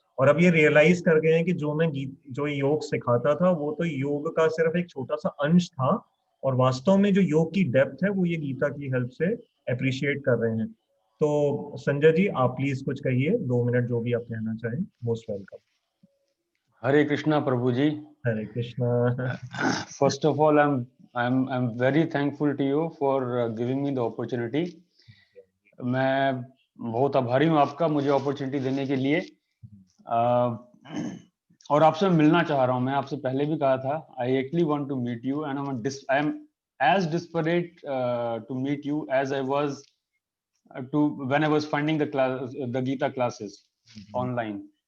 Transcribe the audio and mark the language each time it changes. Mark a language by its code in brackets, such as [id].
[hi] और अब ये रियलाइज कर गए हैं कि जो योग सिखाता था वो तो योग का सिर्फ एक छोटा सा अंश था, और वास्तव में जो योग की डेप्थ है वो ये गीता की हेल्प से अप्रिशिएट कर रहे हैं। तो संजय जी आप प्लीज कुछ कहिए, 2 मिनट जो भी आप कहना चाहें। [en] Most welcome. [hi] Hare Krishna Prabhu ji. Hare Krishna. [en] First of all, I'm very thankful to you for giving me the opportunity. [hi] मैं बहुत आभारी हूँ आपका मुझे अपॉर्चुनिटी देने के लिए, और आपसे मिलना चाह रहा हूँ। मैं आपसे पहले भी कहा था, [en] I actually want to meet you and I am as desperate to meet you as I was when I was finding the Gita classes online.